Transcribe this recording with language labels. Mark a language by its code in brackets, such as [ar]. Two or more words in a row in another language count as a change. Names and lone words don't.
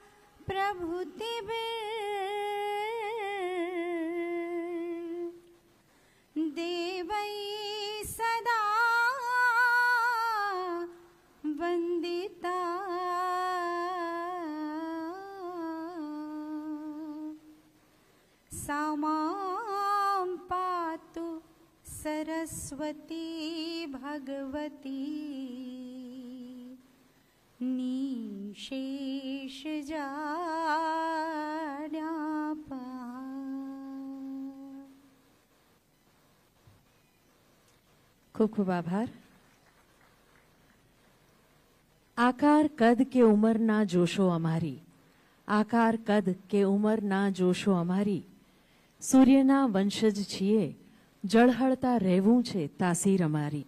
[sa] प्रभुति देवै सदा वंदिता सामां पातु सरस्वती भगवती निशेष जाड्यापा. [gu] ખૂબ ખૂબ આભાર. આકાર કદ કે ઉંમર ના જોશો અમારી, આકાર કદ કે ઉંમર ના જોશો અમારી, સૂર્યના વંશજ છીએ, જળહળતા રહેવું છે તાસીર અમારી.